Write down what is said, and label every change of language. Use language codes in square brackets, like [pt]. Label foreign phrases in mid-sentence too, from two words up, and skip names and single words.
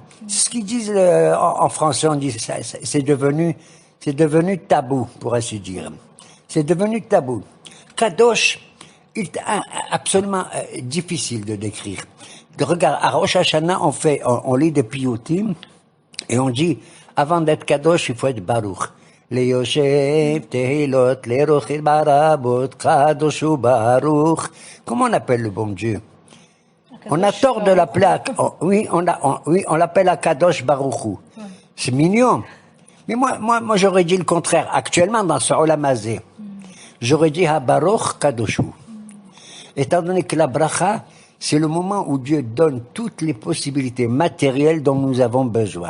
[fr] C'est ce qu'ils disent en français, on dit c'est devenu tabou, pour ainsi dire. C'est devenu tabou. Kadosh, il est absolument difficile de décrire. Regarde, à Rosh Hashanah, on lit des piyutim et on dit, avant d'être Kadosh, il faut être Baruch. [he] ליושב תהילות לרוחי ברבות קדוש וברוך. [fr] Comment on appelle le bon Dieu? On a tort de l'appeler, oui, on l'appelle [he] הקדוש ברוך הוא. [fr] C'est mignon. Mais moi, j'aurais dit le contraire. Actuellement, dans ce [he] עולם הזה, [fr] j'aurais dit [he] הברוך קדוש הוא. [fr] Étant donné que la bracha, c'est le moment où Dieu donne toutes les possibilités matérielles dont nous avons besoin.